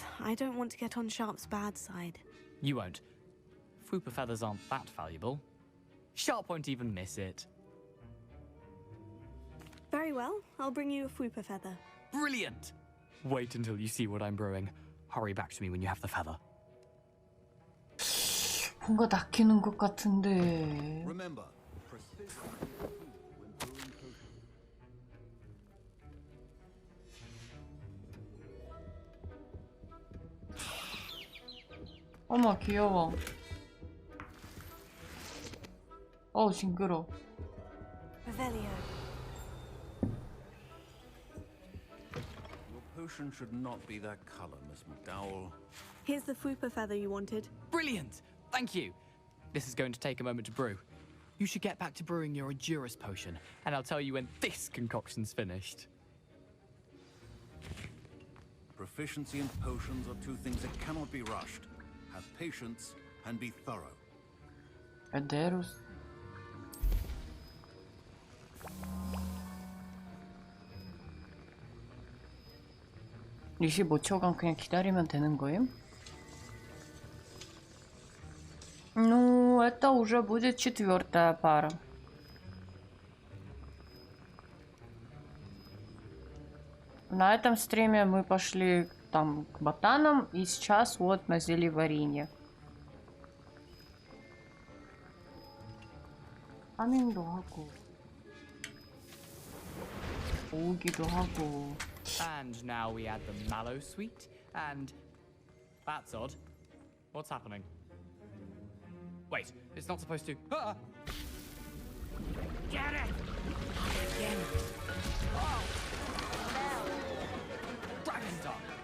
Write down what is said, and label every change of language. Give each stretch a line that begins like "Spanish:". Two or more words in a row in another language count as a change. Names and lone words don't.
English: I don't want to get on Sharp's bad side. You won't. Fwooper feathers aren't that valuable. Sharp won't even miss it. Very well. I'll bring you a Fwooper feather. Brilliant! Wait until you see what I'm brewing. Hurry back to me when you have the feather.
Korean: 뭔가 낚이는 것 같은데.
English: Remember,
Korean: 어머 귀여워. 어우 징그러.
English: Revelio. your potion should not be that color, Miss McDowell. Here's the Fwooper feather you wanted. Brilliant! Thank you! This is going to take a moment to brew. You should get back to brewing your Edurus potion, and I'll tell you when this concoction's finished. Proficiency and potions are two things that cannot be rushed. Have patience and be thorough.
Russian: Эдерус.
Korean: 리시 5초간 그냥 기다리면 되는 거임?
Russian: Ну, это уже будет 4-я пара. На этом стриме мы пошли там к ботанам, и сейчас вот на зельеваренье.
Korean: 파밍도 하고 오기도 하고.
English: And now we add the mallow sweet, and that's odd. What's happening? Wait, it's not supposed to. Ah! Get it! Again. Oh! Dragon Star!